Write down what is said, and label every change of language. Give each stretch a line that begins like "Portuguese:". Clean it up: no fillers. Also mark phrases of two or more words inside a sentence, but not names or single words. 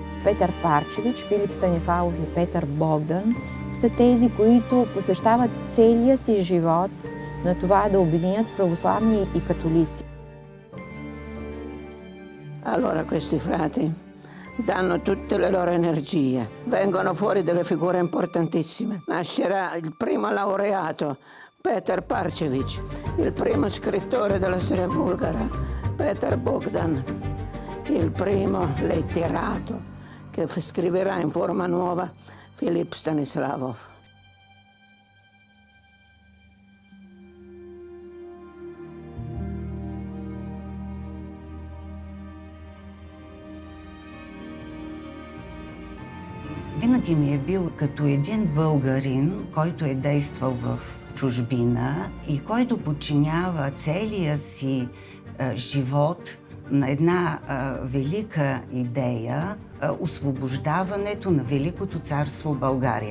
Bulgarian: Петър Парчевич, Филип Станиславов и Петър Богдан са тези, които посвещават целия си живот на това да обединят православни и католици.
Italian: Allora questi frati danno tutte le loro energie, vengono fuori delle figure importantissime. Nascerà il primo laureato, Peter Parcevic, il primo scrittore della storia bulgara, Peter Bogdan, il primo letterato che scriverà in forma nuova, Filip Stanislavov.
Bulgarian: Винаги ми е бил като един българин, който е действал в чужбина и който подчинява целия си живот на една велика идея – освобождаването на Великото царство България.